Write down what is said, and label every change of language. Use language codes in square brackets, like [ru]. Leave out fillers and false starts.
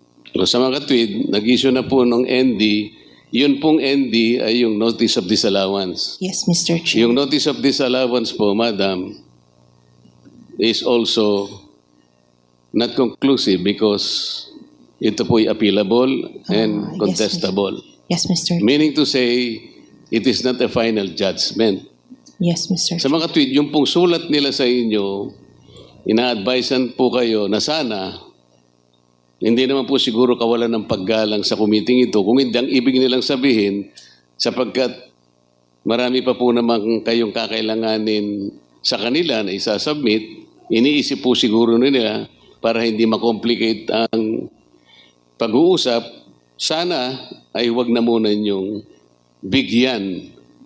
[tl] So, sa mga tweet, nag-issue na po ng ND. Yun pong ND ay yung Notice of Disallowance. [en] Yes, Mr. Chair. Yung Notice of Disallowance po, Madam, is also not conclusive because [tl] ito po ay [en] appealable and yes, contestable. Yes, Mr. Chair. Meaning to say, it is not a final judgment. Yes, Mr. [tl] Sa mga tweet, yung pong sulat nila sa inyo, ina-advisean po kayo na sana hindi naman po siguro kawalan ng paggalang sa committee ito kung hindi ang ibig nilang sabihin sapagkat marami pa po namang kayong kakailanganin sa kanila na isasubmit, iniisip po siguro nila para hindi makomplicate ang pag-uusap, sana ay huwag na muna ninyong bigyan.